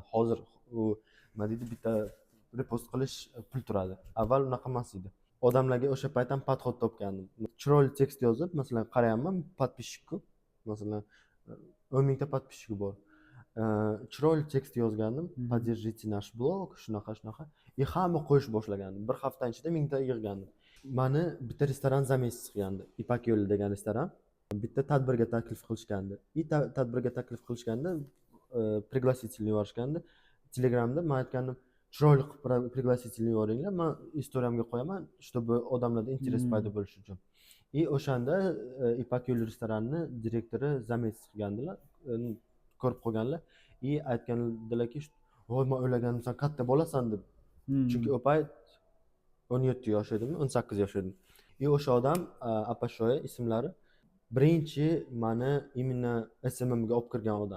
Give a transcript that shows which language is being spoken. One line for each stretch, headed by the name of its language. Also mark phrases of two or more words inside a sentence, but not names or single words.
Uzbek: Hozir u nima deydi, bitta repost qilish pul turadi. Avval unaqa emas edi. Odamlarga o'sha payt ham podxod topgandim. Chiroyli tekst yozib, masalan, qarayapman, подписчикku, masalan, 10 mingta подписчик bor. Chiroyli tekst yozgandim,
Russian: поддержите наш blog,
Uzbek: shunaqa. Hamma qo'yish boshlagandim. Bir hafta ichida 1000 ta yig'gandim. Meni bitta restoran
Russian: за месяц
Uzbek: qilgandi. Ipak yo'li degan restoran. Bitta tadbirga taklif qilishgandi. Tadbirga taklif qilishganda пригласительный yuborishgandi. Telegramda men aytgandim, chiroyli qilib пригласительный yuboringlar, men istoriyamga qo'yaman, чтобы odamlarda interes paydo bo'lishi uchun. O'shanda Ipak yo'li restoranining direktori
Russian: за месяц
Uzbek: qilgandilar, ko'rib qolganlar. Aytgandilarki, "Voy, men o'ylagandim sen katta bo'lasan" deb. Chunki u payt 17 yosh edim, 18 yosh edim. O'sha odam, Apashoya ismlari, birinchi meni imенно SMMga olib kirgan odam.